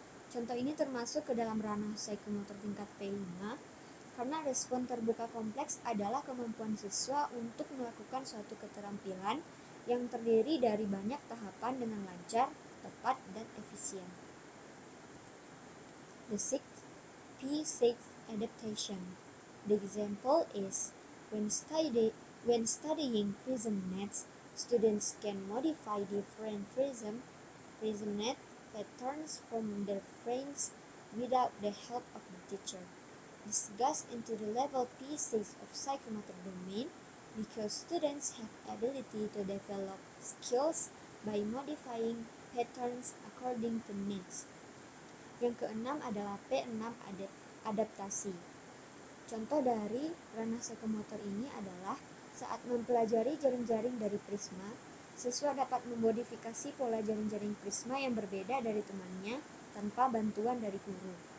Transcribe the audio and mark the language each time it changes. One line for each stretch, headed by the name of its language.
Indonesian: Contoh ini termasuk ke dalam ranah psikomotor tingkat P5, karena respon terbuka kompleks adalah kemampuan siswa untuk melakukan suatu keterampilan yang terdiri dari banyak tahapan dengan lancar, tepat, dan efisien.
English: The sixth, P6 adaptation. The example is, when studying prism nets, Students can modify different prism net patterns from their brains without the help of the teacher. This goes into the level P6 of psychomotor domain because students have ability to develop skills by modifying patterns according to needs.
Indonesian: Yang keenam adalah P6 adaptasi. Contoh dari ranah psikomotor ini adalah saat mempelajari jaring-jaring dari prisma, siswa dapat memodifikasi pola jaring-jaring prisma yang berbeda dari temannya tanpa bantuan dari guru.